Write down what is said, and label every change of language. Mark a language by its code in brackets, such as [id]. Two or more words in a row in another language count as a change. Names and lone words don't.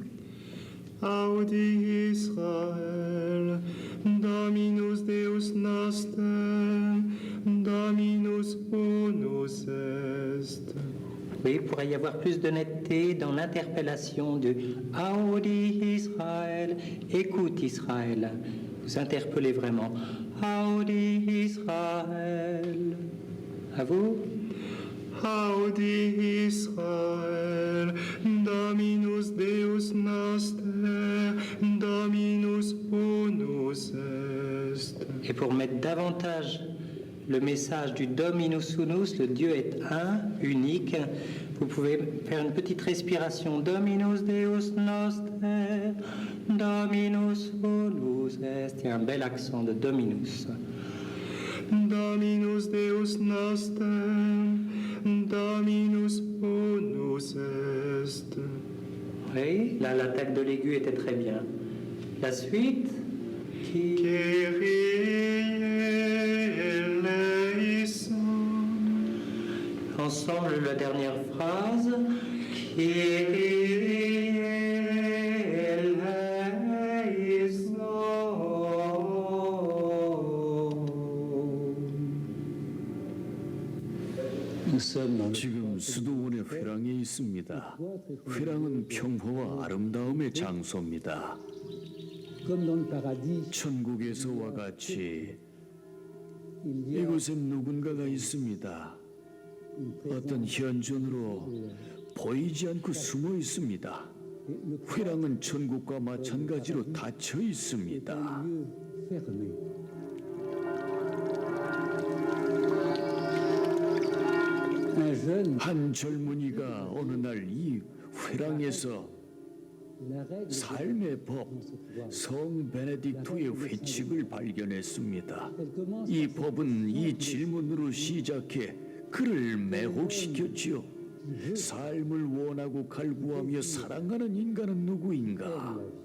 [la] Audi Israel, Dominus Deus noster, Dominus unus est. [fr] Oui, il pourrait y avoir plus d'honnêteté dans l'interpellation de [la] Audi Israël, [fr] écoute Israël. Vous interpellez vraiment [la] Audi Israël. [fr] À vous. [la] Audi Israel, Dominus Deus noster, Dominus unus est. [fr] Et pour mettre davantage le message du [la] Dominus Unus, [fr] le Dieu est un, unique, vous pouvez faire une petite respiration. [la] Dominus Deus Noster, Dominus Unus est. [fr] Il y a un bel accent de Dominus. [la] Dominus Deus noster, Dominus unus est. [fr] Oui, là l'attaque de l'aigu était très bien. La suite qui... [el] Κύριε ελέησον. [fr] Ensemble, la dernière phrase. [el] Κύριε ελέησον. [ko] 지금 수도원의 회랑에 있습니다. 회랑은 평화와 아름다움의 장소입니다. [fr] Comme dans le paradis, [ko] 천국에서와 같이 이곳에 누군가가 있습니다. 어떤 현존으로 보이지 않고 숨어 있습니다. 회랑은 천국과 마찬가지로 닫혀 있습니다. [fr] lieu fermé. Un jeune, [ko] 한 젊은이가 어느 날 이 회랑에서 [fr] la règle [ko] 삶의 법, 성 베네딕토의 회칙을 발견했습니다. 이 법은 이 질문으로 시작해 그를 매혹시켰지요. 삶을 원하고 갈구하며 사랑하는 인간은 누구인가?